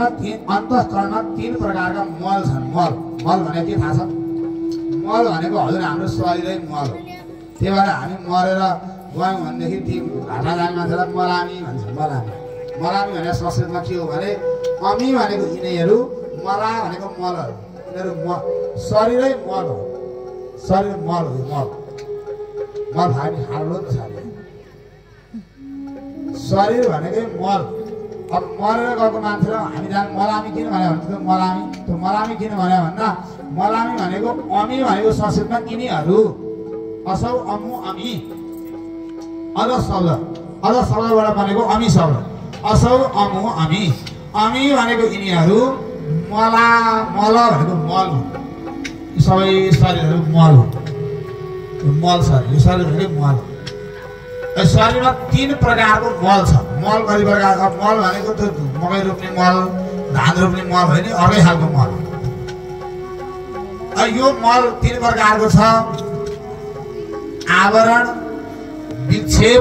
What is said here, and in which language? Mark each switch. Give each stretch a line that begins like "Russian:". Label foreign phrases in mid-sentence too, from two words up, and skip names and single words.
Nepali: अन्तःकरणमा तीन प्रकारका मल छन् मल मल भनेको के थाहा छ मल भनेको हजुर हाम्रो शरीरै मल हो त्यही भएर हामी मरेर गयौँ भनेदेखि ती घाटा जाने मान्छेलाई मलामी भन्छ मलामी मलामी भनेको संस्कृतमा के हो भने अमी भनेको यिनीहरू मला भनेको मलहरू यिनीहरू शरीरै मल हो शरीर मल हो मल मल हामी हाल्नु त शरीर भनेकै मल अब मरेर गएको मान्छेलाई हामी जान मलामी किन भन्यो भने त्यो मलामी किन भन्यो भन्दा मलामी भनेको अमी भनेको संस्कृतमा यिनीहरू
Sanskrit: असौ अमु अमी
Nepali: अध शब्दबाट बनेको अमी शब्द
Sanskrit: असौ अमु अमी
Nepali: अमी भनेको यिनीहरू मला मल भनेको मल हो यी सबै शरीरहरू मल हो मल शरीर यो शरीर भनेको मल हो शरीरमा तीन प्रकारको मल छ मल कति प्रकारको मल भनेको त्यो मकै रोप्ने मल धान रोप्ने मल होइन अर्कै खालको मल यो मल तीन प्रकारको छ आवरण विक्षेप